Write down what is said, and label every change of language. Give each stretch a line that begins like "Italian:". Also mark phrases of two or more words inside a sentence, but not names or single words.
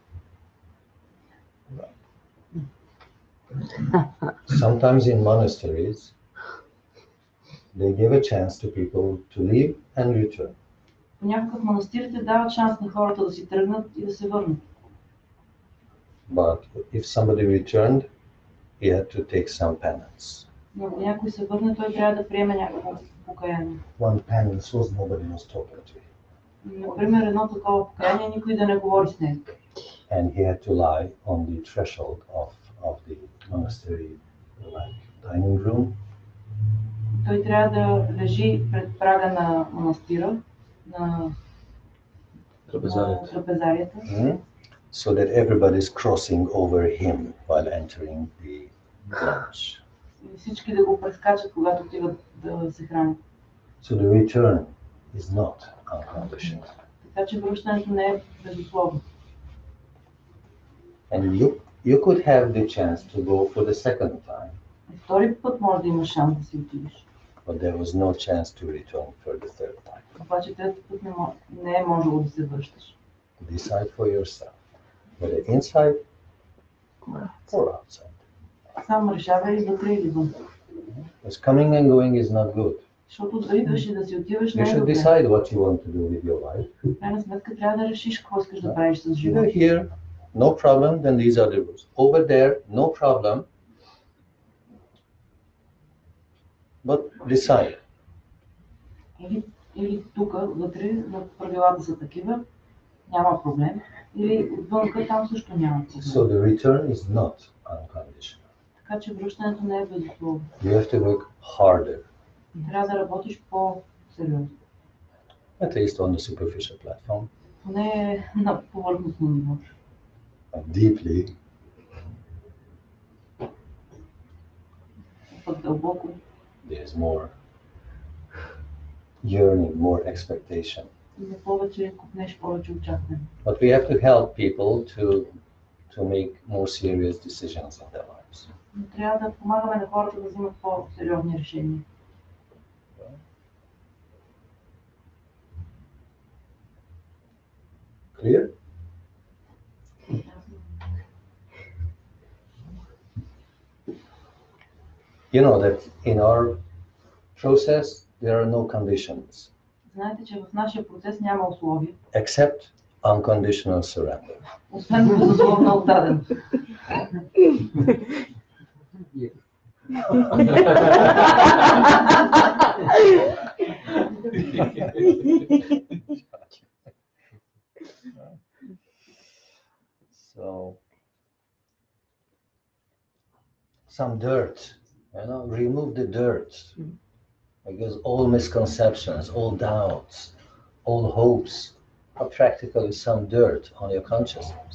English: Sometimes in monasteries, they give a chance to people to leave and return.
Bulgarian: Понякога в манастирите дават шанс на хората да си тръгнат и да се върнат.
English: But if somebody returned, he had to take some penance.
Bulgarian: Но ако някой се върне, той трябва да приеме някакво покаяние.
English: One penance was nobody was talking to him.
Bulgarian: Например, едно такова покаяние, никой да не говори с него.
English: And he had to lie on the threshold of the monastery dining room.
Bulgarian: Той трябва да лежи пред прага на манастира, на трапезарията,
English: So that everybody is crossing over him while entering the lunch.
Bulgarian: и всички да го прескачат, когато отиват да се хранят.
English: So the return is not unconditional.
Bulgarian: Така че връщането не е безусловно.
English: And you could have the chance to go for the second time,
Bulgarian: И втори път може да имаш шанс да си отидеш.
English: but there was no chance to return for the third time.
Bulgarian: Обаче трети път не е можело да се връщаш.
English: Decide for yourself, whether inside or outside.
Bulgarian: Сам решавай вътре или вън.
English: Because coming and going is not good.
Bulgarian: Защото да идваш и да си отиваш
English: You
Bulgarian: не е
English: should
Bulgarian: добре.
English: decide what you want to do with your life.
Bulgarian: В крайна сметка трябва да решиш какво искаш да правиш с
English: You're
Bulgarian: живота.
English: here, no problem, then these are the rules. Over there, no problem, but decide.
Bulgarian: Или тук, вътре, но правилата са такива, няма проблем. Или отвънка, там също няма проблем.
English: So the return is not unconditional.
Bulgarian: Така че връщането не е безусловно.
English: You have to work harder,
Bulgarian: Трябва да работиш по-сериозно.
English: at least on the superficial platform.
Bulgarian: Поне на повърхностно ниво.
English: But deeply,
Bulgarian: Пък дълбоко
English: there is more yearning, more expectation.
Bulgarian: има повече, купнеш повече очакване.
English: But we have to help people to make more serious decisions in their lives.
Bulgarian: Но трябва да помагаме на хората да взимат по-сериозни решения.
English: Clear? You know that in our process there are no conditions
Bulgarian: Знаете, че в нашия процес няма условия,
English: except unconditional surrender.
Bulgarian: освен безусловно отдаден.
English: So some dirt, remove the dirt, because all misconceptions, all doubts, all hopes are practically some dirt on your consciousness.